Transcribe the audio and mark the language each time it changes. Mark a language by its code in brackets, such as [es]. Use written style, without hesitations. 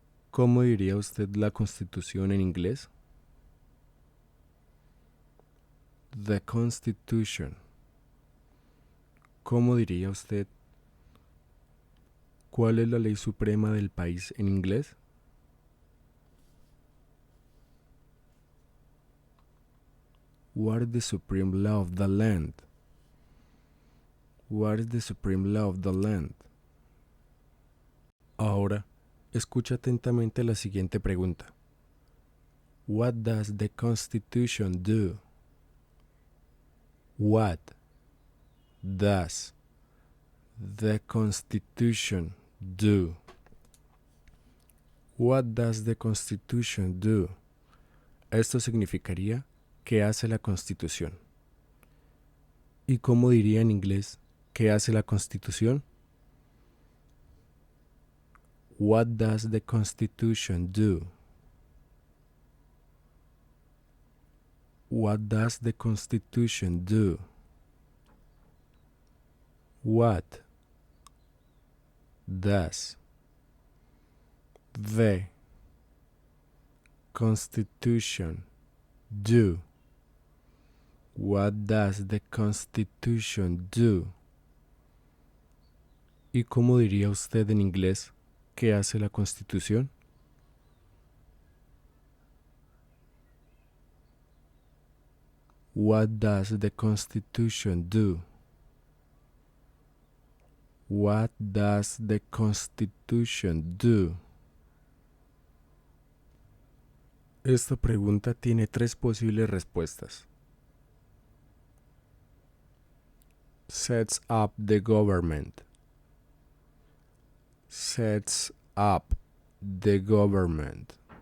[es] ¿Cómo diría usted la Constitución en inglés? [en] The Constitution. [es] ¿Cómo diría usted cuál es la ley suprema del país en inglés? [en] What is the supreme law of the land? What is the supreme law of the land? [es] Ahora, escucha atentamente la siguiente pregunta. [en] What does the Constitution do? What does the Constitution do? What does the Constitution do? [es] Esto significaría ¿qué hace la Constitución? ¿Y cómo diría en inglés qué hace la Constitución? [en] What does the Constitution do? What does the Constitution do? What does the Constitution do? What does the Constitution do? [es] ¿Y cómo diría usted en inglés qué hace la Constitución? [en] What does the Constitution do? What does the Constitution do? [es] Esta pregunta tiene tres posibles respuestas. [en] Sets up the government. Sets up the government.